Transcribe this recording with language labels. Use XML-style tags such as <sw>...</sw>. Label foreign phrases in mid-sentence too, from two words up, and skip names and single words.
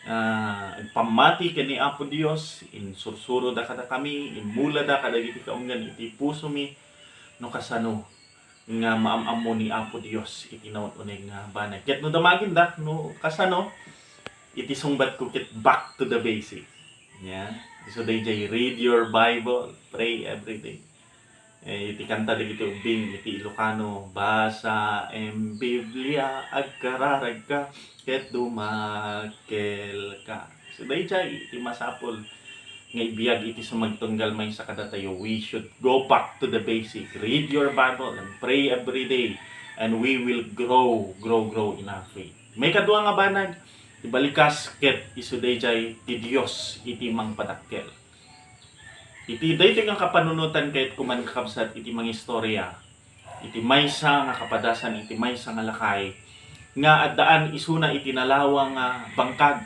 <ilo>pamati ken ni Apo Dios, insursuro da kada kami, imula da kadagiti kaunggan iti puso mi no kasano nga maamamo ni Apo Dios iti naun-uneg nga banay. Ket no damagin dak no kasano iti sungbat ko ket</ilo> <en>back to the basic.</en> <ilo>Yeah.</ilo> <en>So dayjay read your Bible, pray every day.</en> <ilo>Iti kanta dagiti ubing iti Ilocano, basa em Biblia agkararag ka ket dumakel ka. So dayjay iti masapol nga ibiyag iti sumagtunggal may sa kadatayo.</ilo> <en>We should go back to the basic. Read your Bible and pray every day. And we will grow in our faith.</en> <ilo>May kadua nga banag, ibalikas ket isudayjay ti Dios iti mangpadakkel. Iti daytoy nga kapanunutan ket kuman kakabsat iti mangistorya. Iti maysa nga kapadasan, iti maysa nga lakay. Nga addaan isuna iti nalawang bangkag.</ilo>